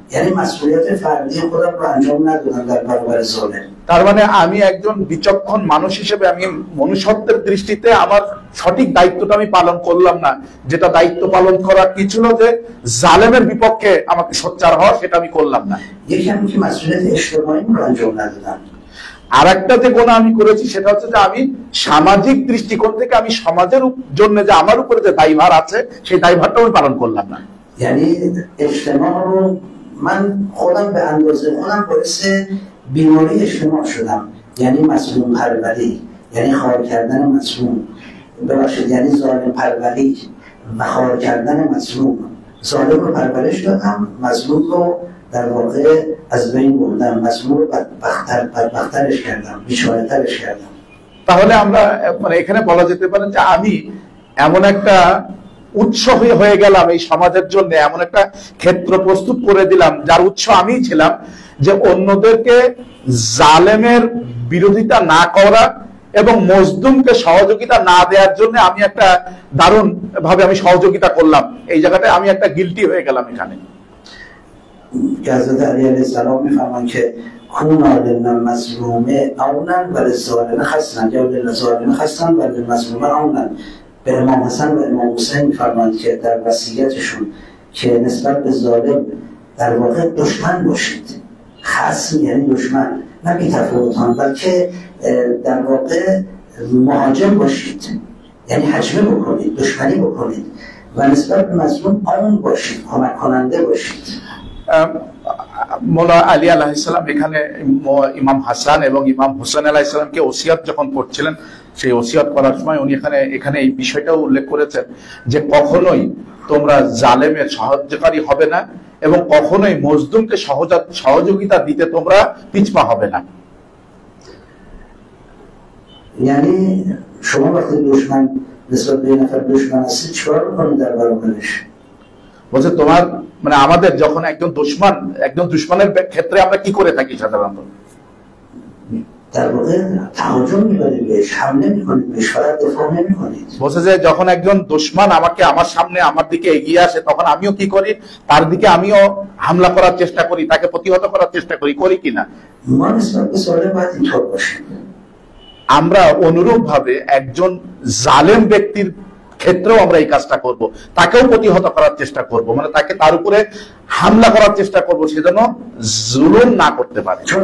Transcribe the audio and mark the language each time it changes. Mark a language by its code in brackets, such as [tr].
[fa] یعنی مسئولیت فردی خودم رو انجام ندادم در برابر ظالم। [bn] তার মানে আমি একজন বিচক্ষণ মানুষ হিসেবে আমি মনুষ্যত্বের দৃষ্টিতে আমার সঠিক দায়িত্বটা আমি পালন করলাম না। যেটা দায়িত্ব পালন করা কি ছিল যে জালেমের বিপক্ষে আমাকে সোচ্চার হওয়া, সেটা আমি করলাম না। [fa] یکی هم که مسئولیت اجتماعی رو انجام ندادم। [bn] আর একটা যে গোনা আমি করেছি সেটা হচ্ছে যে আমি সামাজিক দৃষ্টিকোণ থেকে আমি সমাজের জন্য যে আমার উপরে যে দায়ভার আছে সেই দায়ভারটা আমি পালন করলাম না। [fa] یعنی اجتماع رو من خودم به اندازه خودم باعث بیماری اجتماع شدم. یعنی مظلوم پروری، یعنی خوار کردن مظلوم، ببخشید یعنی ظالم پروری و خوار کردن مظلوم. ظالم رو پرورش دادم، مظلوم رو در واقع از بین بردم، مظلوم رو بدبخترش کردم، بیچاره‌ترش کردم. [bn] তাহলে আমরা মানে এখানে বলা যেতে পারে যে আমি এমন একটা উৎস হয়ে গেলাম এই সমাজের জন্য, এমন একটা ক্ষেত্র প্রস্তুত করে দিলাম যার উৎস আমিই ছিলাম, যে অন্যদেরকে জালেমের বিরোধিতা না করা এবং মজলুমকে সহযোগিতা না দেওয়ার জন্য আমি একটা দারুণ ভাবে আমি সহযোগিতা করলাম। এই জায়গাটায় আমি একটা গিলটি হয়ে গেলাম এখানে। [fa] حضرت علی علیه السلام میفرمایند که [ar] کونا للمظلوم عونا وللظالم خصما، یا للظالم خصما وللمظلوم عونا. [fa] به امام حسن و امام حسین میفرمایند که در وصیتشون که نسبت به ظالم در واقع دشمن باشید. خصم یعنی دشمن، نه بی‌تفاوتان، بلکه در واقع مهاجم باشید، یعنی هجمه بکنید، دشمنی بکنید و نسبت به مظلوم عون باشید، کمک کننده باشید. [bn] মৌলা আলী আলাইহিস সালাম এখানে ইমাম হাসান এবং ইমাম হোসেন আলাইহিস সালামকে ওসিয়ত যখন করছিলেন, সেই ওসিয়ত করার সময় উনি এখানে এই বিষয়টাও উল্লেখ করেছেন যে কখনোই তোমরা জালেমের সাহায্যকারী হবে না এবং কখনোই মজলুমকে সহযোগিতা দিতে তোমরা পিছপা হবে না। [fa] یعنی شما وقتی دشمن نسبت به نفر دشمن هستید چیکار می‌کنید در برابرش؟ [bn] বলছে তোমার মানে আমাদের যখন একজন দুশমনের ক্ষেত্রে আমরা কি করে থাকি সাধারণত? [fa] در واقع تهاجم می‌کنید بهش، حمله می‌کنید بهش، فقط دفاع نمی‌کنید. [bn] বলছে যে যখন একজন দুশমন আমার সামনে আমার দিকে এগিয়ে আসে তখন আমিও কি করি, তার দিকে আমিও হামলা করার চেষ্টা করি, তাকে প্রতিহত করার চেষ্টা করি কিনা? [fa] ما نسبت به ظالم باید اینطور باشیم. [bn] আমরা অনুরূপ ভাবে একজন জালেম ব্যক্তির ক্ষেত্রেও আমরা এই কাজটা করব, তাকেও প্রতিহত করার চেষ্টা করব, মানে তাকে তার উপরে হামলা করার চেষ্টা করব, সেজন্য জুলুম না করতে পারে।